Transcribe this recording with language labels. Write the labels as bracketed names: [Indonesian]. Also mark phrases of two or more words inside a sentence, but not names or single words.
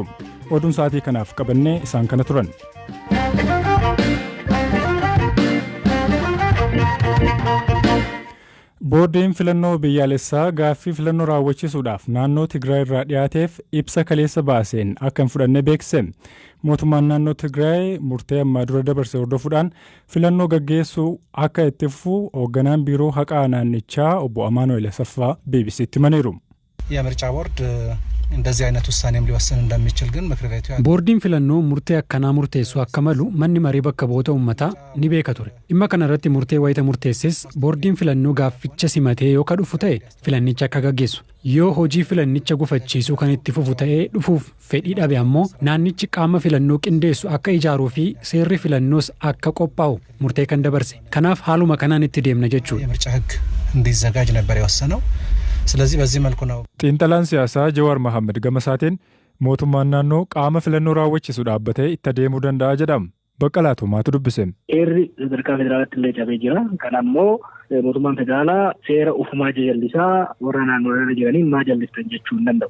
[Oromo] Oduun sa'aatii kanaaf qabannee isaan kana turan. Boordiin filannoo biyyaalessaa gaaffii filannoo raawwachiisuudhaaf naannoo Tigraay irraa dhiyaateef ibsa kaleessa baaseen akka hin fudhanne beeksise. Mootummaan naannoo Tigraay murtee ammaa dura dabarse hordofuudhaan filannoo gaggeessuu akka itti fufu hoogganaan biiroo haqaa naannichaa obbo Amaanuel Asaffaa BBC'tti himaniiru. [Amharic] የምርጫ ቦርድ እንደዚህ አይነት ውሳኔም ሊወስን እንደሚችል ግን ምክር ቤቱ [Oromo] ቦርዲን filannoo murtee akkanaa murteessuu akka malu manni marii bakka bu'oota uummataa ni beeka ture. Dhimma kana irratti murtee wayita murteesses boordiin filannoo gaafficha simatee yoo dhufu ta'e filannicha akka gaggeessu. Yoo hojii filannicha gufachiisuu kan itti fufu ta'ee dhufuuf fedhii dhabe ammoo naannichi qaama filannoo qindeessu akka ijaaruu fi seerri filannoos akka qophaa'u murtee kan dabarse. Kanaaf haaluma kanaan itti deemna jechuudha. [Amharic] የምርጫ ህግ እንዲዘጋጅ ነበር የወሰነው። ስለዚህ በዚህ መልኩ ነው [Oromo] xiinxalaan siyaasaa Jawaar Mohaammed Gamasaatiin mootummaan naannoo qaama filannoo raawwachiisu dhaabbatee itti adeemuu danda'a jedhama. Baqqalaa Tumaatu dubbise. Heerri sadarkaa federaalaatti illee cabee jira. Kana immoo mootummaan federaalaa seera ufumaa jallisaa warra naannoo irra jiraniin maa jallistan jechuu hin danda'u.